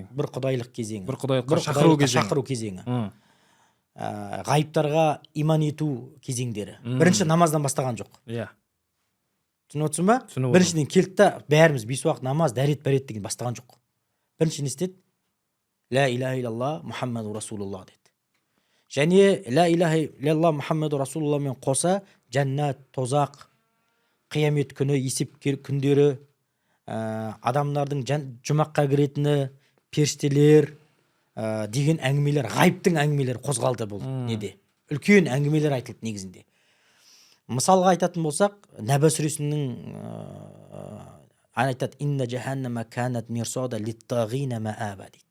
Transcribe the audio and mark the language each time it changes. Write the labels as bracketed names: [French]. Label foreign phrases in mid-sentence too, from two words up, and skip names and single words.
[Kazakh] Бір құдайлық кезеңі. Бір құдайлыққа шақыру кезеңі. Ғайыптарға иман ету кезеңдері. Бірінші намаздан бастаған жоқ. Иә. Түсініп отырсың ба? Біріншіден келді да бәріміз 5 уақыт намаз, дәрет деген бастаған жоқ. Бірінші не істеді? [Arabic] لا إله إلا الله محمد رسول الله деді. [Kazakh] Және [Arabic] لا إله إلا الله محمد رسول الله [Kazakh] қоса жәннат, тозақ, қиямет күні, есеп күндері, адамдардың жұмаққа кіретіні, періштелер деген әңгімелер, ғайыптың әңгімелері қозғалды бұл неде. Үлкен әңгімелер айтылды негізінде. Мысалға айтатын болсақ, Нәбә сүресінің айтады: [Arabic] «إن جهنم كانت مرصادا للطاغين مآبا» [Kazakh] дейді.